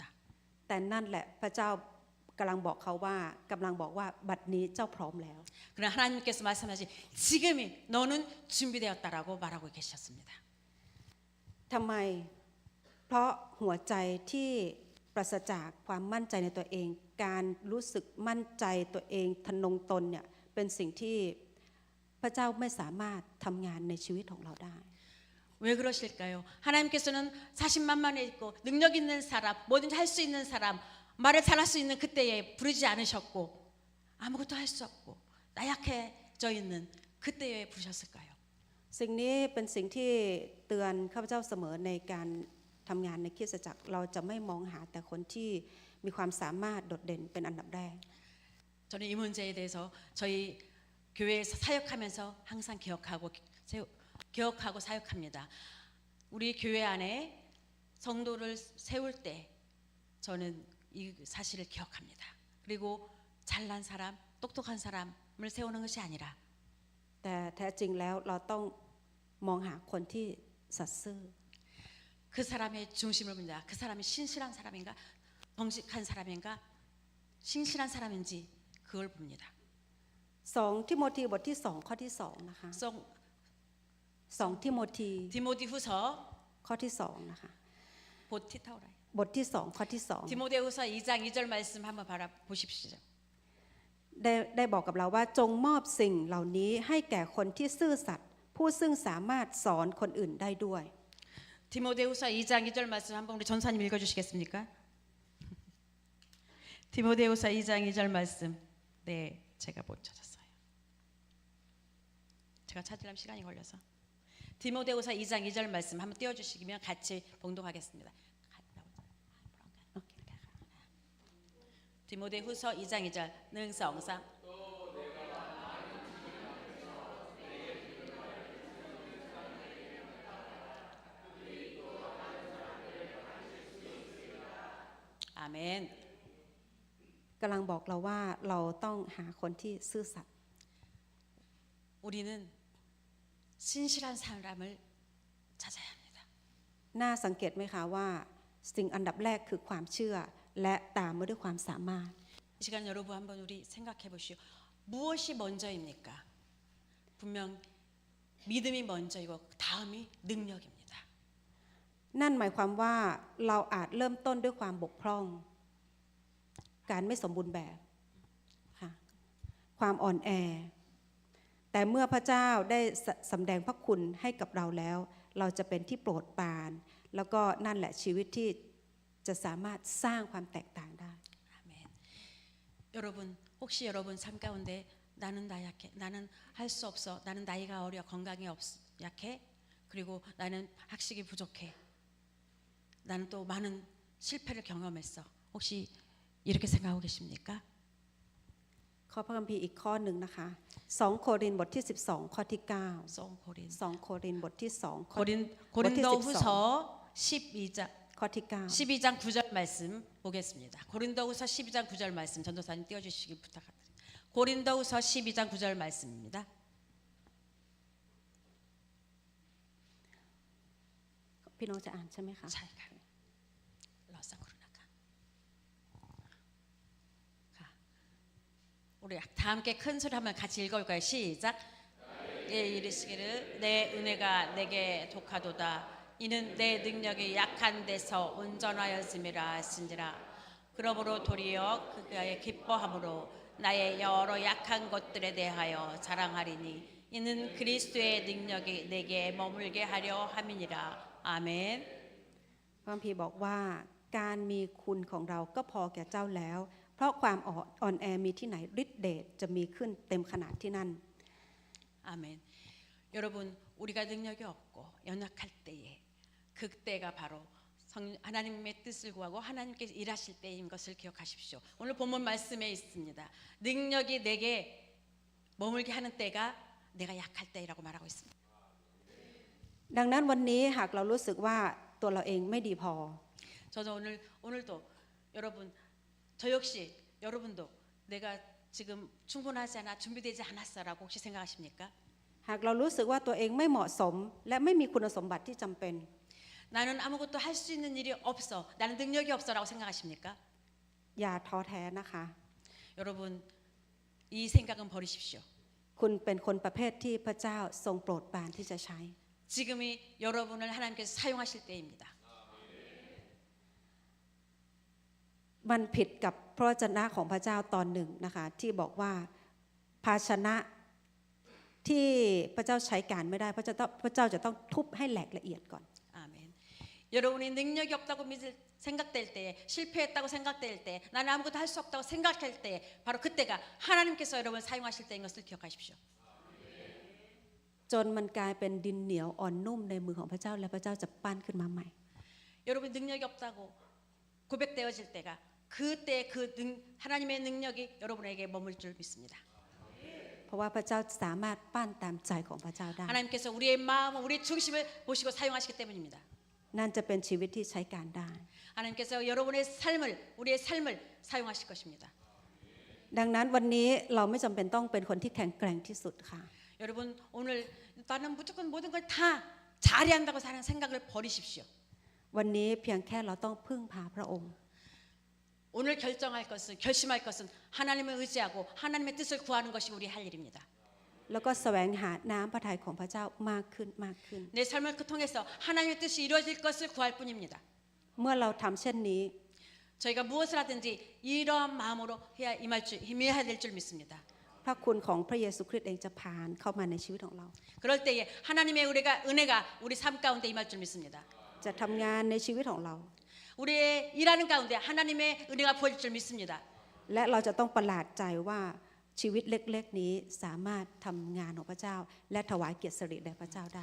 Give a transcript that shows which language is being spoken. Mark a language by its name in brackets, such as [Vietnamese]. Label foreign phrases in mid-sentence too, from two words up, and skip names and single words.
[Thai] แต่นั่นแหละพระเจ้ากำลังบอกเขาว่ากำลังบอกว่าบัดนี้เจ้าพร้อมแล้ว [Korean] 그러나 하나님께서 말씀하신 지금이 너는 준비되었다라고 말하고 계셨습니다. [Thai] ทำไมเพราะหัวใจที่ปราศจากความมั่นใจในตัวเองการรู้สึกมั่นใจตัวเองทะนงตนเนี่ยเป็นสิ่งที่พระเจ้าไม่สามารถทำงานในชีวิตของเราได้ [Korean] 왜 그러실까요? 하나님께서는 자신만만해 있고 능력 있는 사람, 뭐든지 할 수 있는 사람, 말을 잘할 수 있는 그때에 부르지 않으셨고 아무것도 할 수 없고 나약해져 있는 그때에 부르셨을까요? [Thai] สิ่งนี้เป็นสิ่งที่เตือนข้าพเจ้าเสมอในการทำงานในคริสตจักรเราจะไม่มองหาแต่คนที่มีความสามารถโดดเด่นเป็นอันดับแรก [Korean] 저는 이 문제에 대해서 저희 교회에서 사역하면서 항상 기억하고 사역합니다. 우리 교회 안에 성도를 세울 때 저는 이 사실을 기억합니다. 그리고 잘난 사람, 똑똑한 사람을 세우는 것이 아니라 [Thai] แต่แท้จริงแล้วเราต้องมองหาคนที่สัตย์ซื่อ [Korean] 그 사람의 중심을 본다. 그 사람이 신실한 사람인가, 정직한 사람인가, 신실한 사람인지 그걸 봅니다. [Thai] 2 ทิโมธีบทที่2ข้อที่2นะคะ2ทิโมธี [Korean] 디모데후서 [Thai] ข้อที่2นะคะ 보티타오라이 บทที่2ข้อที่2 [Korean] 디모데후서 2장 2절 말씀 한번 보십시오. [Thai] ได้บอกกับเราว่าจงมอบสิ่งเหล่านี้ให้แก่คนที่ซื่อสัตย์ผู้ซึ่งสามารถสอนคนอื่นได้ด้วย [Korean] 디모데후서 2장 2절 말씀 한번 우리 전사님 읽어주시겠습니까? 디모데후서 2장 2절 말씀. 네, 제가 못 찾았어요. 제가 찾으려면 시간이 걸려서. 디모데후서 2장 2절 말씀 한번 띄워주시면 같이 봉독하겠습니다. 디모데후서 2장 2절 능성상 아멘. [Thai] กำลังบอกเราว่าเราต้องหาคนที่ซื่อสัตย์ [Korean] 우리는 신실한 사람을 찾아야 합니다. [Thai] น่าสังเกตไหมคะว่าสิ่งอันดับแรกคือความเชื่อและตามมาด้วยความสามารถ [Korean] 이 시간 여러분 한번 우리 생각해 보시오. 무엇이 먼저입니까? 분명 믿음이 먼저이고 다음이 능력입니다. [Thai] นั่นหมายความว่าเราอาจเริ่มต้นด้วยความบกพร่องการไม่สมบูรณ์แบบค่ะความอ่อนแอแต่เมื่อพระเจ้าได้สำแดงพระคุณให้กับเราแล้วเราจะเป็นที่โปรดปรานแล้วก็นั่นแหละชีวิตที่จะสามารถสร้างความแตกต่างได้ [Korean] 아멘. 여러분 혹시 여러분 삶 가운데 나는 나약해, 나는 할 수 없어, 나는 나이가 어려, 건강이 약해, 그리고 나는 학식이 부족해, 나는 또 많은 실패를 경험했어. 혹시 이렇게 생각하고 계십니까? [Thai] ข้อพระคัมภีร์อีกข้อหนึ่งนะคะ2โครินธ์บทที่12ข้อที่9 [Korean] 송고린 2โครินธ์บทที่2ข้อ 고린도후서 12장 [Thai] ข้อที่9 [Korean] 12장 9절 말씀 보겠습니다. 고린도후서 12장 9절 말씀 전도사님 띄워주시기 부탁드립니다. 고린도후서 12장 9절 말씀입니다. [Thai] พี่น้องจะอ่านใช่ไหมคะ [Korean] 차이가 러상 코로나가 우리 다 함께 큰 소리 한번 같이 읽어볼까요? 시작. 예, 이르시기를 내 은혜가 내게 독하도다. 이는 내 능력이 약한 데서 온전하였음이라 하신지라. 그러므로 도리어 그가의 기뻐함으로 나의 여러 약한 것들에 대하여 자랑하리니 이는 그리스도의 능력이 내게 머물게 하려 함이니라. 아멘. [Thai] พระคัมภีร์บอกว่าการมีคุณของเราก็พอแก่เจ้าแล้วเพราะความอ่อนแอมีที่ไหนฤทธิเดชจะมีขึ้นเต็มขนาดที่นั่น [Korean] 아멘. 여러분 우리가 능력이 없고 연약할 때에 그때가 바로 하나님의 뜻을 구하고 하나님께서 일하실 때인 것을 기억하십시오. 오늘 본문 말씀에 있습니다. 능력이 내게 머물게 하는 때가 내가 약할 때라고 말하고 있습니다. [Thai] ดังนั้นวันนี้หากเรารู้สึกว่าตัวเราเองไม่ดีพอ [Korean] 저는 오늘도 여러분 저 역시 여러분도 내가 지금 충분하지 않아 준비되지 않았어라고 혹시 생각하십니까? [Thai] หากเรารู้สึกว่าตัวเองไม่เหมาะสมและไม่มีคุณสมบัติที่จำเป็น [Korean] 나는 아무것도 할 수 있는 일이 없어. 나는 능력이 없어라고 생각하십니까? [Thai] อย่าท้อแท้นะคะ [Korean] 여러분 이 생각은 버리십시오. [Thai] คุณเป็นคนประเภทที่พระเจ้าทรงโปรดปรานที่จะใช้ [Korean] 지금이 여러분을 하나님께서 사용하실 때입니다. [Thai] มันผิดกับพระวจนะของพระเจ้าตอนหนึ่งนะคะที่บอกว่าภาชนะที่พระเจ้าใช้การไม่ได้พระเจ้าจะต้องทุบให้แหลกละเอียดก่อน [Korean] 아멘. 여러분이 능력이 없다고 생각될 때, 실패했다고 생각될 때, 나는 아무것도 할 수 없다고 생각할 때, 바로 그때가 하나님께서 여러분을 사용하실 때인 것을 기억하십시오. [Thai] จนมันกลายเป็นดินเหนียวอ่อนนุ่มในมือของพระเจ้าและพระเจ้าจะปั้นขึ้นมาใหม่ [Korean] 여러분 능력이 없다고 고백되어질 때가 그때 하나님의 능력이 여러분에게 머물 줄 믿습니다. [Thai] เพราะว่าพระเจ้าสามารถปั้นตามใจของพระเจ้าได้ [Korean] 하나님께서 우리의 마음, 우리의 중심을 보시고 사용하시기 때문입니다. [Thai] นั่นจะเป็นชีวิตที่ใช้การได้ [Korean] 하나님께서 여러분의 삶을, 우리의 삶을 사용하실 것입니다. [Thai] ดังนั้นวันนี้เราไม่จำเป็นต้องเป็นคนที่แข็งแกร่งที่สุดค่ะ [Korean] 여러분 오늘 나는 무조건 모든 걸 다 잘해야 한다고 하는 생각을 버리십시오. [Thai] วันนี้เพียงแค่เราต้องพึ่งพาพระองค์ [Korean] 오늘 결심할 것은 하나님을 의지하고 하나님의 뜻을 구하는 것이 우리 할 일입니다. [Thai] แล้วก็แสวงหาน้ำพระทัยของพระเจ้ามากขึ้นมากขึ้น [Korean] 내 삶을 통해서 하나님의 뜻이 이루어질 것을 구할 뿐입니다. [Thai] เมื่อเราทำเช่นนี้ [Korean] 저희가 무엇을 하든지 이러한 마음으로 임해야 될 줄 믿습니다. [Thai] พระคุณของพระเยซูคริสต์เองจะผ่านเข้ามาในชีวิตของเรา [Korean] 그럴 때에 하나님의 은혜가 우리 삶 가운데 임할 줄 믿습니다. [Thai] จะทำงานในชีวิตของเรา [Korean] 우리의 일하는 가운데 하나님의 은혜가 부어질 줄 믿습니다. [Thai] และเราจะต้องประหลาดใจว่าชีวิตเล็กๆนี้สามารถทำงานของพระเจ้าและถวายเกียรติสิริแด่พระเจ้าได้